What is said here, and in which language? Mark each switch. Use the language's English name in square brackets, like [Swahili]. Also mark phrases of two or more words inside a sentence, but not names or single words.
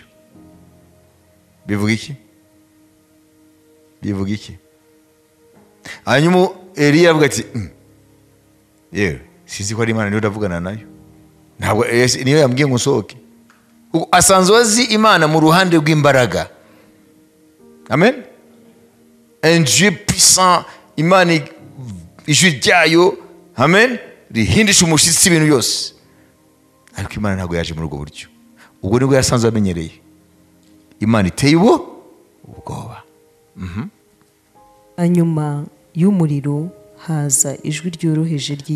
[Kinyarwanda] Bivuga iki? Bivuga iki? Hanyuma Eliya avuga ati, yewe sinzi ko ari Imana niyo ndavugana nayo, ntabwo niyo yambwiye ngo nsohoke. Asanzwe azi Imana mu ruhande rw'imbaraga. [French] Amen. Un Dieu puissant, [Kinyarwanda] Imana ijwi ryayo, amen, rihindisha umushyitsi ibintu byose. Ariko Imana ntabwo yaje muri ubwo buryo. Ubwo nibwo yasanzwe amenyereye. Imana iteye ubwoba. Hanyuma y'umuriro haza ijwi ryoroheje ry'ituze.